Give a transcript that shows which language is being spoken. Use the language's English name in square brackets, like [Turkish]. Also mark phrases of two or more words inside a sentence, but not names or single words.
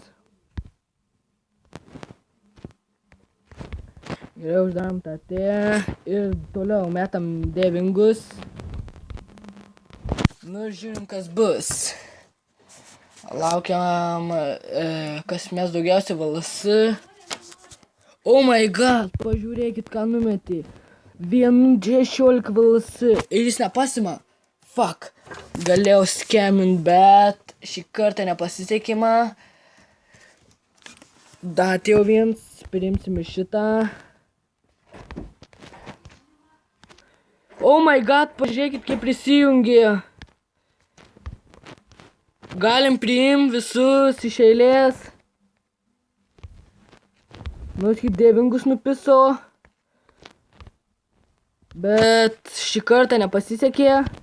[Lithuanian] Gerai, uždarom tą T ir toliau metam devingus. Nu, žiūrim, kas bus. Laukiam, kas mes daugiausiai VLS. [English] Oh my god, [Lithuanian] pažiūrėkit, ką numetė. 1.16 VLS ir jis nepasima. [English] Fuck. [Lithuanian] Galėjau skemint, bet šį kartą nepasisekė man. Dar atėjo viens, priimsim šitą. [English] Oh my god, [Lithuanian] pažiūrėkit, kaip prisijungė. Galim priimti visus iš eilės. Nu, kaip devingus nupiso. Bet šį kartą nepasisekė.